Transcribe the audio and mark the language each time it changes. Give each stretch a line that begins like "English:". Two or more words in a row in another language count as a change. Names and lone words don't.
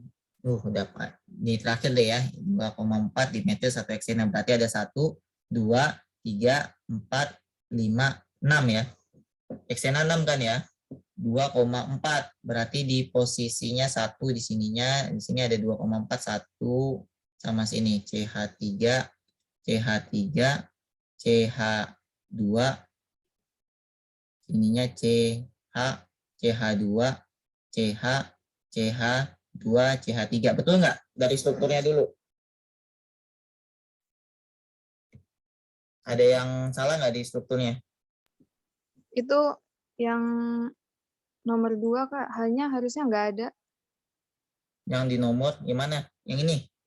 Indonesian: Udah Pak. Ini terakhir deh ya. 2,4 dimetil 1 heksena. Berarti ada 1, 2, 3, 4, 5, 6 ya. Heksena 6 kan ya. 2,4 berarti di posisinya 1 di sininya. Di sini ada 2,4 1 sama sini CH3, CH3, CH2. Ininya CH, CH2, CH, CH2, CH3. Betul nggak? Dari strukturnya dulu. Ada yang salah nggak di strukturnya? Itu yang nomor 2, Kak. Hanya harusnya nggak ada. Yang di nomor gimana? Yang ini?